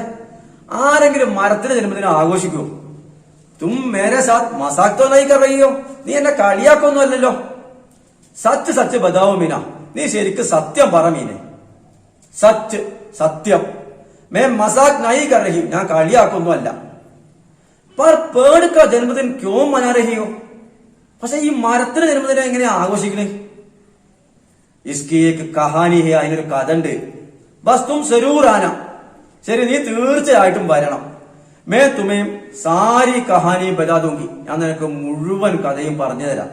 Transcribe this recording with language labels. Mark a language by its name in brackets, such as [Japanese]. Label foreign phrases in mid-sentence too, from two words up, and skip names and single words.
[Malayalam] ആരെങ്കിലും മരത്തിന്റെ ജന്മദിനം ആഘോഷിക്കൂ? [Hindi] तुम मेरे साथ मज़ाक तो नहीं कर रही हो? [Malayalam] നീ എന്നെ കളിയാക്കൊന്നും അല്ലല്ലോ. [Hindi] सच सच बताओ मीना, [Malayalam] നീ ശരിക്ക് സത്യം പറ മീനെ. സച്ച് സത്യം. [Hindi] मैं मज़ाक नहीं कर रही, [Malayalam] ഞാൻ കളിയാക്കൊന്നും അല്ല. [Hindi] पर पेड़ का जन्मदिन क्यों मना रही हो? [Malayalam] പക്ഷെ ഈ മരത്തിന്റെ ജന്മദിനം എങ്ങനെയാ ആഘോഷിക്കണേ? [Hindi] इसकी एक कहानी है, [Malayalam] അതിനൊരു കഥ ഉണ്ട്. [Hindi] बस तुम ज़रूर आना, [Malayalam] ശരി നീ തീർച്ചയായിട്ടും വരണം. [Hindi] मैं तुम्हें सारी कहानी बता दूँगी, [Malayalam] ഞാൻ നിനക്ക് മുഴുവൻ കഥയും പറഞ്ഞു തരാം.